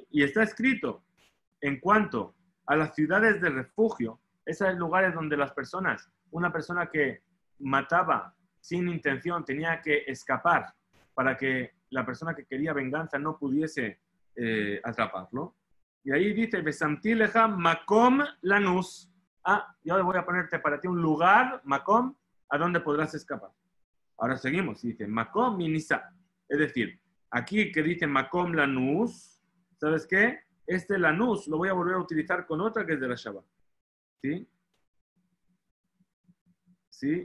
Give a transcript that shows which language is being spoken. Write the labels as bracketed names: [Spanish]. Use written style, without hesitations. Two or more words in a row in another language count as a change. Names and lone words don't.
[Spanish] Y está escrito en cuanto a las ciudades de refugio, esos lugares donde las personas, una persona que mataba sin intención tenía que escapar para que la persona que quería venganza no pudiese atraparlo. Y ahí dice, [Hebrew] ושמתי לך מקום לנוס. [Spanish] Ah, yo voy a ponerte para ti un lugar, makom, a donde podrás escapar. Ahora seguimos, dice, [Hebrew] מקום מניסה. [Spanish] Es decir, aquí que dice [Hebrew] מקום לנוס, [Spanish] ¿sabes qué? Este lanus lo voy a volver a utilizar con otra que es de la Shabbat. ¿Sí? ¿Sí?